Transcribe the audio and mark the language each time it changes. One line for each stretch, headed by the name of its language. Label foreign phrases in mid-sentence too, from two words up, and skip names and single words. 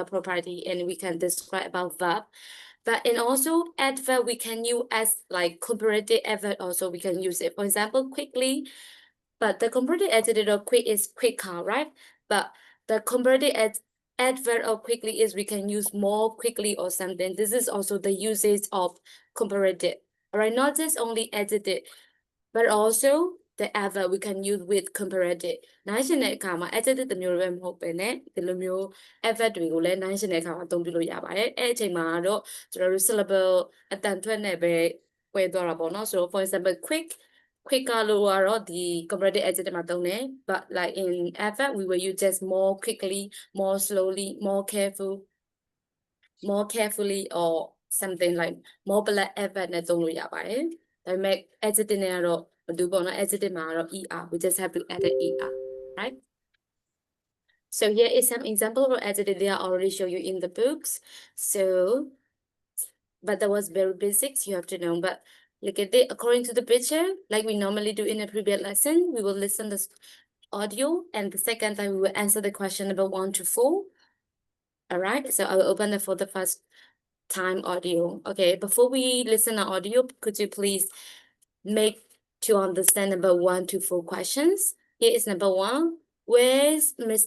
English: property and we can describe about verb but and also adverb we can use as like comparative adverb also we can use it for example quickly but the comparative adjective of quick is quicker right but the comparative adverb of quickly is we can use more quickly or something this is also the usage of comparative all right not just only adjective but also the adverb we can use with comparative နိုင်
Burmese: ရှင်တဲ့အခါမှာ adjective တစ်မျိုးပဲမဟုတ်ပဲねဒီလိုမျိုး adverb တွေကိုလည်းနိုင်ရှင်တဲ့အခါမှာအသုံးပြုလို့ရပါတယ်အဲ့အချိန် မှာတော့ကျွန်တော်တို့ syllable အတန်ထွက်နဲ့ပဲကွဲသွားတာပေါ့နော်ဆိုတော့
English: for example quicker
Burmese: လို့ကတော့ဒီ
English: comparative adjective
Burmese: မှာသုံးတယ်
English: but like in adverb we will use just more quickly more slowly more careful more carefully or something like more black effort
Burmese: နဲ့သုံးလို့ရပါတယ်ဒါပေမဲ့ adjective နဲ့ကတော့မတူပေါ့နော် adjective မှာကတော့
English: er we just have to add an er right so here is some example of adjective they are already show you in the books so but that was very basics you have to know but look at it according to the picture like we normally do in a previous lesson we will listen to this audio and the second time we will answer the question number 1 to 4 all right so I will open it for the first time audio okay before we listen to audio could you please make to understand number 1 to 4 questions here is number 1 where's Mr.